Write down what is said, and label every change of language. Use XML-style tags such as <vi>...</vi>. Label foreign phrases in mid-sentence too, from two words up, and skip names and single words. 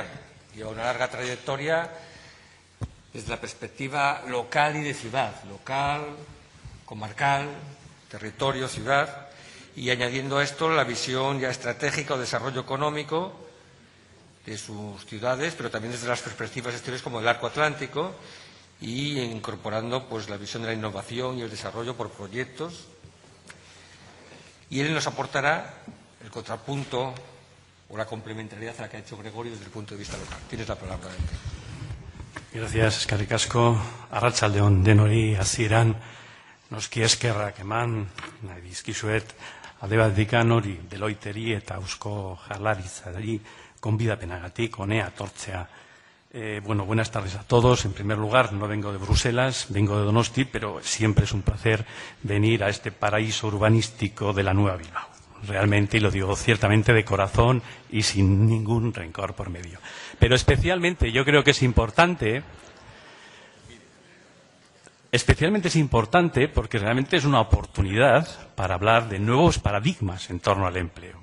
<es>Lleva una larga trayectoria desde la perspectiva local y de ciudad, local, comarcal, territorio, ciudad, y añadiendo a esto la visión ya estratégica o desarrollo económico de sus ciudades, pero también desde las perspectivas exteriores como el arco atlántico, y incorporando pues la visión de la innovación y el desarrollo por proyectos. Y él nos aportará el contrapunto o la complementariedad a la que ha hecho Gregorio desde el punto de vista local. Tienes la palabra. Gracias,</es> <eu>eskerrik asko. Arratsaldeon denoi hasieran noski eskerrak eman nahi dizkizuet alde batetik hori Deloitteri eta Eusko Jaurlaritzari gonbidapenagatik honea etortzea.</eu> <es>Bueno, buenas tardes a todos. En primer lugar, no vengo de Bruselas, vengo de Donosti, pero siempre es un placer venir a este paraíso urbanístico de la Nueva Bilbao. Realmente, y lo digo ciertamente de corazón y sin ningún rencor por medio. Pero especialmente yo creo que es importante, porque realmente es una oportunidad para hablar de nuevos paradigmas en torno al empleo.</es>